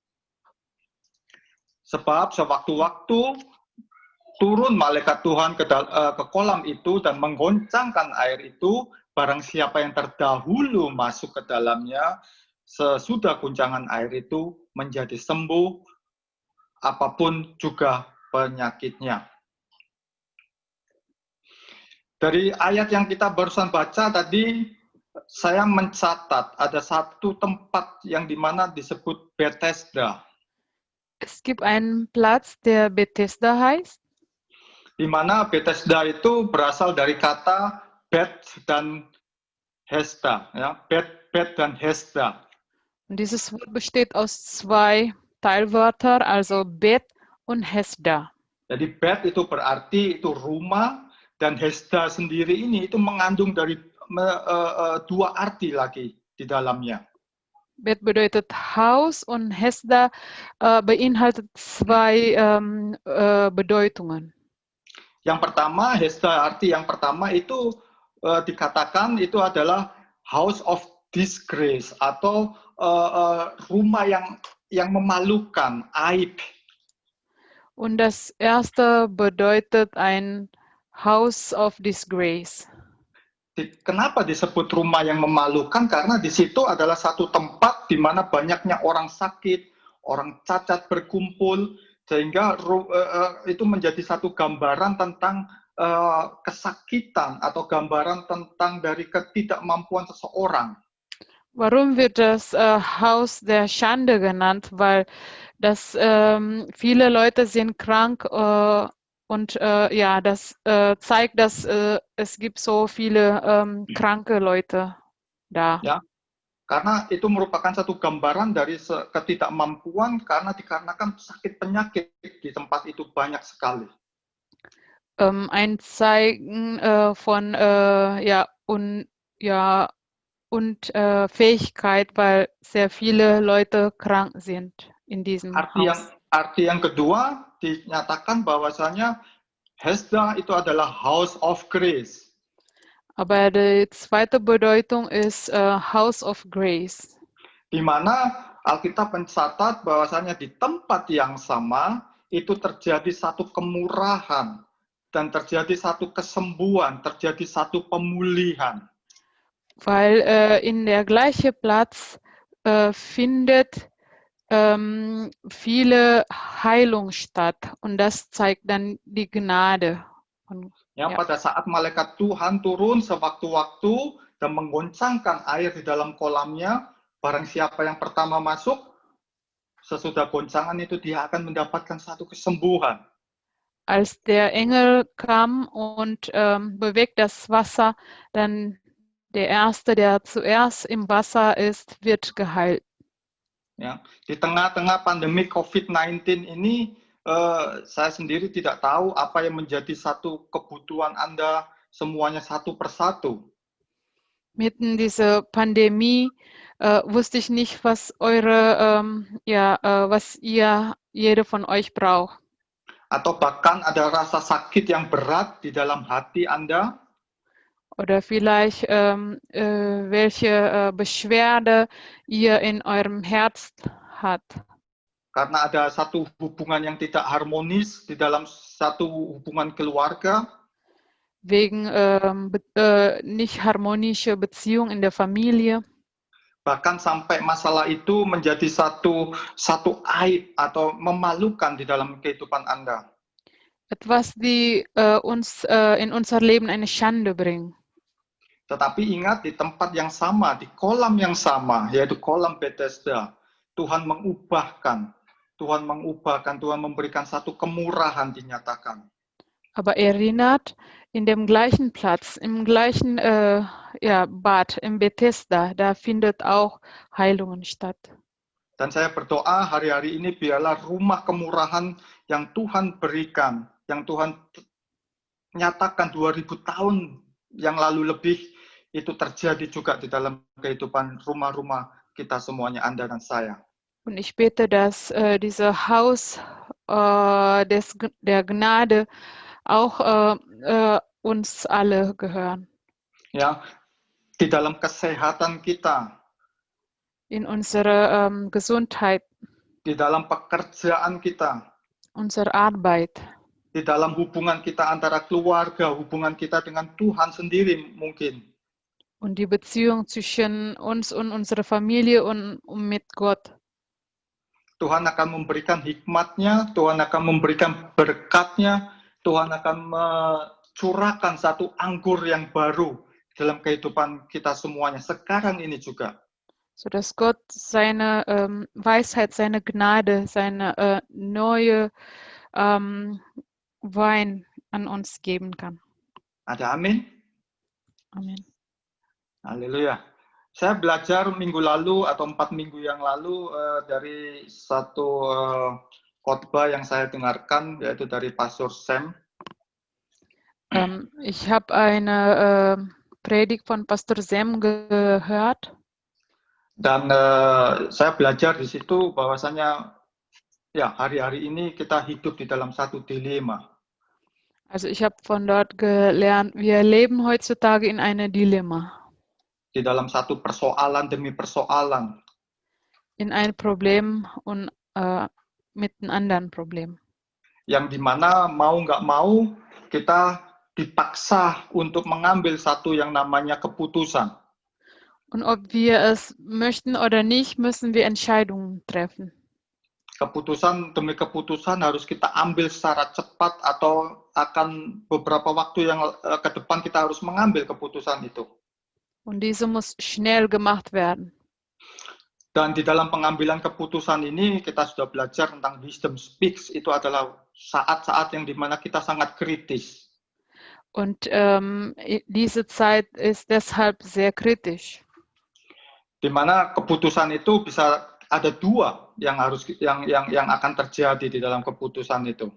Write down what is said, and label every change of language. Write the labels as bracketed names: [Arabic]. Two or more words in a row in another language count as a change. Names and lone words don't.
[Indonesian] Sebab sewaktu-waktu turun malaikat Tuhan ke kolam itu dan menggoncangkan air itu, barang siapa yang terdahulu masuk ke dalamnya, sesudah goncangan air itu menjadi sembuh, apapun juga penyakitnya. Dari ayat yang kita barusan baca tadi, saya mencatat ada satu tempat yang dimana disebut Bethesda. [German] Es gibt einen Platz, der Bethesda heißt. [Indonesian] Di mana Bethesda itu berasal dari kata Bet dan Hesda, ya, Bet dan Hesda. [German] Und dieses Wort besteht aus 2 Teilwörtern, also Bet und Hesda. [Indonesian] Jadi Bet itu berarti itu rumah, dan Hesda sendiri ini itu mengandung dari 2 arti lagi di dalamnya. [German] Bet bedeutet Haus und Hesda beinhaltet 2 Bedeutungen. [Indonesian] Yang pertama, Hesda arti yang pertama itu dikatakan itu adalah [English] House of Disgrace [Indonesian] atau rumah yang memalukan, aib. [German] Und das erste bedeutet ein [English] House of Disgrace. [Indonesian] Kenapa disebut rumah yang memalukan? Karena di situ adalah satu tempat di mana banyaknya orang sakit, orang cacat berkumpul, sehingga itu menjadi satu gambaran tentang kesakitan atau gambaran tentang dari ketidakmampuan seseorang. [German] Warum wird das Haus der Schande genannt? Weil das viele Leute sind krank und ja, das zeigt, dass es gibt so viele kranke Leute da. [Indonesian] Ya, karena itu merupakan satu gambaran dari ketidakmampuan karena dikarenakan sakit penyakit di tempat itu banyak sekali. [German] Ein Zeigen von Fähigkeit, weil sehr viele Leute krank sind in diesem Haus. [Indonesian] Arti yang kedua dinyatakan bahwasanya Hesda itu adalah [English] House of Grace. [German] Aber die zweite Bedeutung ist [English] House of Grace. [Indonesian] Di mana Alkitab mencatat bahwasanya di tempat yang sama itu terjadi satu kemurahan dan terjadi satu kesembuhan, terjadi satu pemulihan. [German] Weil in der gleichen Platz findet viele Heilung statt und das zeigt dann die Gnade. [Indonesian] Ya, pada saat malaikat Tuhan turun sewaktu-waktu dan menggoncangkan air di dalam kolamnya, barang siapa yang pertama masuk, sesudah goncangan itu dia akan mendapatkan satu kesembuhan. [German] Als der Engel kam und bewegt das Wasser, dann der Erste, der zuerst im Wasser ist, wird geheilt. [Indonesian] Ya, di tengah-tengah pandemi COVID-19 ini, saya sendiri tidak tahu apa yang menjadi satu kebutuhan Anda semuanya satu persatu. [German] Mitten diese Pandemie wusste ich nicht, was was jede von euch braucht. [Indonesian] Atau bahkan ada rasa sakit yang berat di dalam hati Anda. [German] Oder vielleicht welche Beschwerde ihr in eurem Herz habt. [Indonesian] Karena ada satu hubungan yang tidak harmonis di dalam satu hubungan keluarga. [German] Wegen nicht harmonische Beziehung in der Familie. [Indonesian] Bahkan sampai masalah itu menjadi satu aib atau memalukan di dalam kehidupan Anda. [German] Etwas, die uns in unser Leben eine Schande bringen. [Indonesian] Tetapi ingat, di tempat yang sama, di kolam yang sama, yaitu kolam Bethesda, Tuhan mengubahkan, Tuhan memberikan satu kemurahan dinyatakan. [German] Aber erinnert, in dem gleichen Platz, im gleichen Bad, im Bethesda, da findet auch Heilungen statt. [Indonesian] Dan saya berdoa hari-hari ini biarlah rumah kemurahan yang Tuhan berikan, yang Tuhan nyatakan 2000 tahun yang lalu lebih, itu terjadi juga di dalam kehidupan rumah-rumah kita semuanya, Anda dan saya. [German] Und ich bete, dass dieses Haus der Gnade auch uns alle gehören. [Indonesian] Ya, di dalam kesehatan kita, [German] in unserer Gesundheit, [Indonesian] di dalam pekerjaan kita, [German] unsere Arbeit, [Indonesian] di dalam hubungan kita antara keluarga, hubungan kita dengan Tuhan sendiri mungkin. [German] und die Beziehung zwischen uns und unserer Familie und mit Gott. [Indonesian] Tuhan akan memberikan hikmatnya, Tuhan akan memberikan berkatnya, Tuhan akan mencurahkan satu anggur yang baru dalam kehidupan kita semuanya, sekarang ini juga. [German] Sodass Gott seine Weisheit, seine Gnade, seine neue Wein an uns geben kann. [Indonesian] Ada amin? Amin. Haleluya. Saya belajar minggu lalu atau 4 minggu yang lalu dari satu khotbah yang saya dengarkan, yaitu dari Pastor Sam. [German] Ich habe eine Predigt von Pastor Sam gehört. [Indonesian] Dan saya belajar di situ bahwasanya ya hari-hari ini kita hidup di dalam satu dilema. [German] Also ich habe von dort gelernt, wir leben heutzutage in einem Dilemma. [Indonesian] Di dalam satu persoalan demi persoalan. [German] In ein Problem und mit einem anderen Problem. [Indonesian] Yang dimana mau nggak mau kita dipaksa untuk mengambil satu yang namanya keputusan. [German] Und ob wir es möchten oder nicht, müssen wir Entscheidungen treffen. [Indonesian] Keputusan demi keputusan harus kita ambil secara cepat atau akan beberapa waktu yang ke depan kita harus mengambil keputusan itu. [German] Und diese muss schnell gemacht werden. [Indonesian] Dan di dalam pengambilan keputusan ini kita sudah belajar tentang [English] wisdom speaks, [Indonesian] itu adalah saat-saat yang dimana kita sangat kritis. [German] Und diese Zeit ist deshalb sehr kritisch. [Indonesian] Di mana keputusan itu bisa ada dua yang akan terjadi di dalam keputusan itu.